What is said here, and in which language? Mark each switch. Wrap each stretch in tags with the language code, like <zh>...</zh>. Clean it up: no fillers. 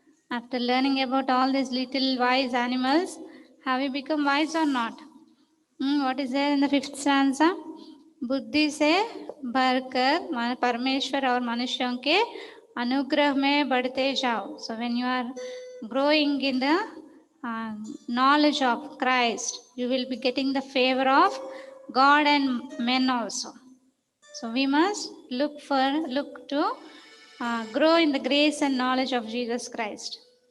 <en>After learning about all these little wise animals, have you become wise or not? What is there in the fifth stanza?</en> <hi>बुद्धि से भरकर परमेश्वर और मनुष्यों के अनुग्रह में बढ़ते जाओ.</hi> <en>So when you are growing in the knowledge of Christ, you will be getting the favor of God and men also. So we must look to grow in the grace and knowledge of Jesus Christ.</en>